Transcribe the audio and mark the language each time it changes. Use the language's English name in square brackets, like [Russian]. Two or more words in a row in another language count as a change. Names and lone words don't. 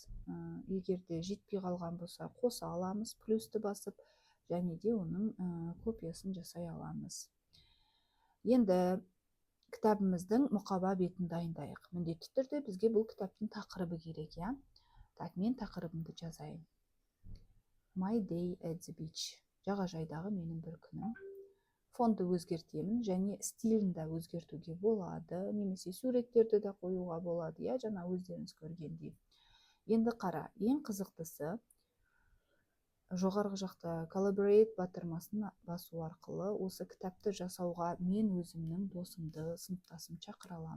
[Kazakh] Егер де жетпей қалған болса, қоса аламыз, плюсті басып, және де оның копиясын жасай аламыз. Енді кітабымыздың мұқаба бетін дайындайық. Міндетті түрде бізге бұл кітаптың тақырыбы керек, иә. Так, мен тақырыбымды жазайын. [English] My day at the beach. [Kazakh] Жағажайдағы менің бір күнім. Фонды өзгертемін, және стилін де өзгертуге болады, немесе суреттерді де қоюға болады, иә, жаңа өздеріңіз көргендей. Енді қара, ең қызықтысы жоғарғы жақта collaborate батырмасын басу арқылы осы кітапты жасауға мен өзімнің досымды, сыныптасым шақыра аламын.